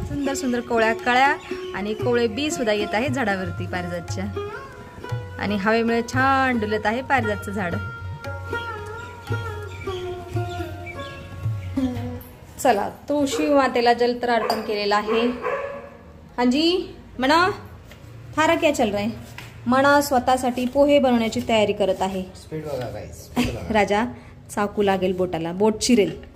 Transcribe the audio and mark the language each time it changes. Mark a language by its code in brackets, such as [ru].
[mr] सुंदर सुंदर कोवळ्या कळ्या आणि कोवळे बी सुद्धा येत आहेत झाडावरती पारिजातच्या. आणि हवेमुळे छान डुलत आहे पारिजातचं झाड. चला, तुळशी मातेला जलतर अर्पण केलेला आहे. [hi] हांजी मना थारा क्या चल रहा है. [mr] मना स्वतःसाठी पोहे बनवण्याची तयारी करत आहे. स्पीड बघा गाइस. राजा, चाकू लागेल बोटाला, बोट चिरेल.